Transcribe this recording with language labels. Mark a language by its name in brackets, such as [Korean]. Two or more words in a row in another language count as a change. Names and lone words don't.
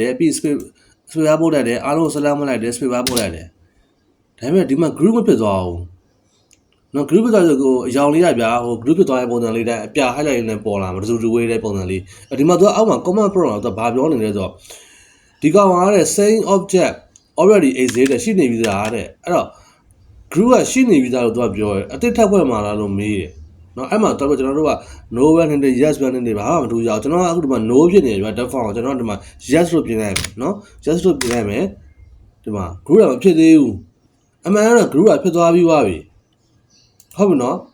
[Burmese] တယ်ပြီး space ပို့လိုက်တယ်အားလုံး select မလိုက်တယ် space ပို့လိုက်တယ်ဒါပေမဲ့ဒီမှာ group မဖြစ်သွားဘူးနော် group ဖြစ်သွားဆိုကိုအရောင်လေးရဗျာဟို group ဖြစ်သွားတဲ့ပုံစံလေးတိုင်းအပြ highlight နဲ့ပေါ်လာမှာတူတူဝေးတဲ့ပုံစံလေးဒီမှာသူကအောက်မှာ [English] command prompt [Burmese] တော့သူကဘာပြောနေလဲဆိုတော့ဒီကောင်ကတဲ့ [English] same object already existed [Burmese] ရှိနေပြီသားတဲ့အဲ့တော့ group ကရှိနေပြီသားလို့သူကပြောတယ်အတိတ်ထပ်ဖွဲ့မှာလားလို့မေးတယ်နော်အဲ့မှာတော့ကျွန်တော်တို့က no ပဲနေတယ် yes ပဲနေတယ်ဘာမှမထူးကြအောင်ကျွန်တော်ကအခုဒီမှာ no ဖြစ်နေပြီဗျ default ကိုကျွန်တော်ဒီမှာ yes လို့ပြင်လိုက်မယ်နော် yes လို့ပြင်လိုက်မယ်ဒီမှာ group ကမဖြစ်သေးဘူးအမှန်ကတော့ group ကဖြစ်သွားပြီဟုတ်ပြီနော်